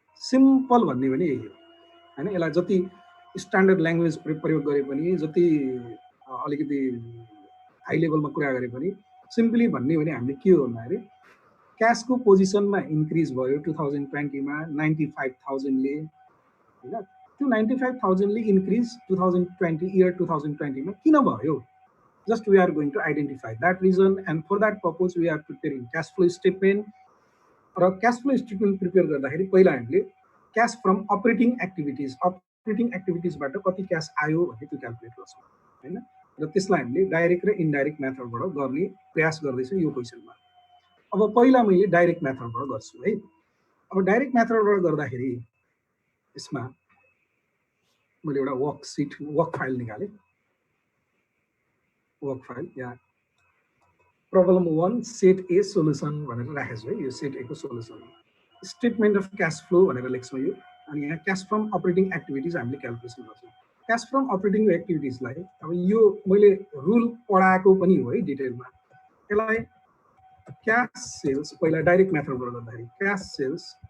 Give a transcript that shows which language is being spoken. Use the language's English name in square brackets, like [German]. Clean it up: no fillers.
[Nepali] Simple भन्ने भने यही हो होइन। यसलाई जति स्ट्यान्डर्ड ल्याङ्ग्वेज प्रयोग गरे पनि, जति अलिकति हाई लेभलमा कुरा गरे पनि, सिम्पली भन्ने भने हामीले के हो भन्दाखेरि क्यासको पोजिसनमा इन्क्रिज भयो 2020 मा 95,000 ले होइन। त्यो 95,000 ले इन्क्रिज 2020 मा किन भयो? [English] Just we are going to identify that reason, and for that purpose we are preparing cash flow statement. [Nepali] र cash flow statement प्रिपेयर गर्दाखेरि पहिला हामीले क्यास फ्रम अपरेटिङ एक्टिभिटिजबाट कति क्यास आयो भन्ने त्यो क्यालकुलेट गर्छौँ होइन। र त्यसलाई हामीले डाइरेक्ट र इन्डाइरेक्ट मेथडबाट गर्ने प्रयास गर्दैछौँ यो क्वेसनमा। अब पहिला मैले डाइरेक्ट मेथडबाट गर्छु है। अब डाइरेक्ट मेथडबाट गर्दाखेरि यसमा मैले एउटा वर्क फाइल निकालेँ। वर्क फाइल यहाँ प्रब्लम 1 सेट ए सोल्युसन भनेर राखेको छु है। यो सेट ए को solution statement of cash flow भनेर लेख्छौँ यो। अनि यहाँ क्यास फ्रम अपरेटिङ एक्टिभिटिज हामीले क्यालकुलेसन गर्छौँ। क्यास फ्रम अपरेटिङ एक्टिभिटिजलाई अब यो मैले रुल पढाएको पनि हो है डिटेलमा। यसलाई क्यास सेल्स पहिला डाइरेक्ट मेथडबाट गर्दाखेरि क्यास सेल्स